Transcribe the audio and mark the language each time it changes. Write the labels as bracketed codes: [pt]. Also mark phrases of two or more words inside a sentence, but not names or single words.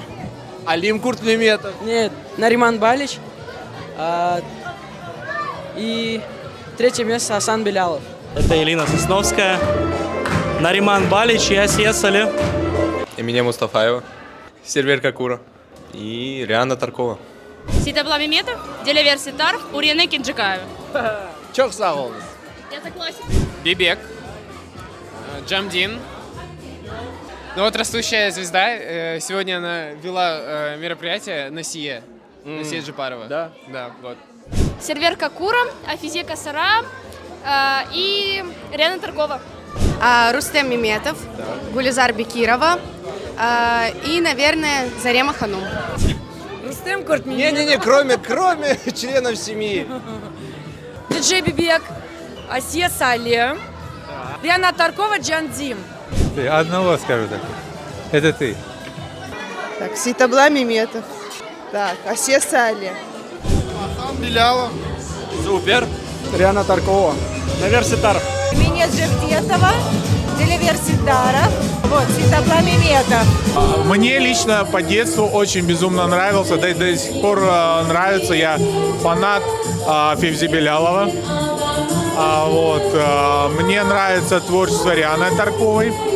[ru] Алим Куртмеметов. Нет, Нариман Балич. И третье место Асан Белялов. Это Элина Сосновская, Нариман Балич и Асия Сале. Эмине Мустафаева, Сервер Какура и Риана Таркова. Ситаблам Иметов, Делевер Ситаров, Урене Кинджикаева. [crh] Чок сағыл. [ru] Я согласен. Бибек, Джамдин. Ну вот растущая звезда. Сегодня она вела мероприятие Насия. Насия Джипарова. Да? Да, вот. Сервер Какура, Афизе Касара и Рена Таркова. Рустем Меметов, Гулизар Бекирова и, наверное, Зарема Ханум. Рустем Куртмеметов. Не-не-не, кроме членов семьи. Диджей Бибек, Асия Сале, Рена Таркова, Джандим. Ты одного скажу так. Это ты. Так, Ситабла Меметов. Так, Асия Сале. Асан Белялов. Супер. Риана Таркова. Навер Ситаров. Меня Джевдетова, Делевер Ситаров, вот, Ситабла Меметов. Мне лично по детству очень безумно нравился, до сих пор нравится. Я фанат Февзи Белялова. Мне нравится творчество Рианы Тарковой.